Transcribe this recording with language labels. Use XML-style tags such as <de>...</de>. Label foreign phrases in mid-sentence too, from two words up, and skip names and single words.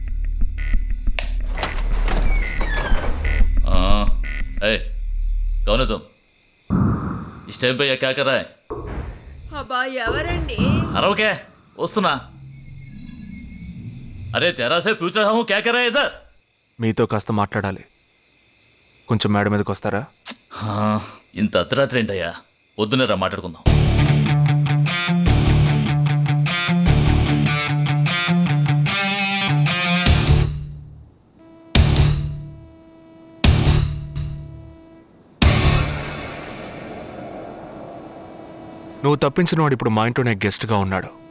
<hi>हाँ. ए, कौन है तुम? इस टाइम पे ये क्या कर रहा है?</hi> <te>అబ్బా ఎవరండి? अरे वस्तुना.</te> <hi>अरे तेरा से पूछ रहा हूँ क्या कर रहा है इधर?</hi> <te>మీతో కాస్త మాట్లాడాలి. కొంచెం మేడ మీదకి వస్తారా? ఇంత అర్ధరాత్రి ఏంటయ్యా? పొద్దునే రా మాట్లాడుకుందాం. నువ్వు తప్పించిన వాడు ఇప్పుడు మా ఇంట్లోనే గెస్ట్గా ఉన్నాడు.</te>